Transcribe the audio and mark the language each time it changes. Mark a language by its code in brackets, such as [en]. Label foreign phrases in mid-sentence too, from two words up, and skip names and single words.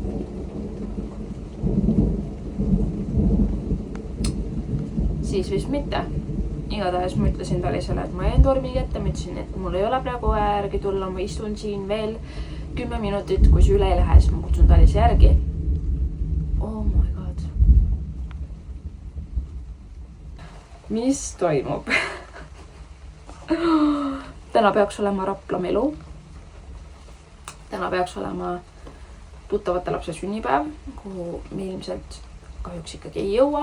[et] Siis vist mitte. Igatahes ma ütlesin Talisele, et ma jäin tormi kätte. Ma ütlesin, et mul ei ole praegu järgi tulla. Ma istun siin veel 10 minutit. Kui see üle ei lähe, siis ma kutsun Talise järgi. [en] Oh my god. [et] Mis toimub? Täna peaks olema Rapla melu. Täna peaks olema tuttavate lapse sünnipäev, kuhu me ilmselt kahjuks ikkagi ei jõua.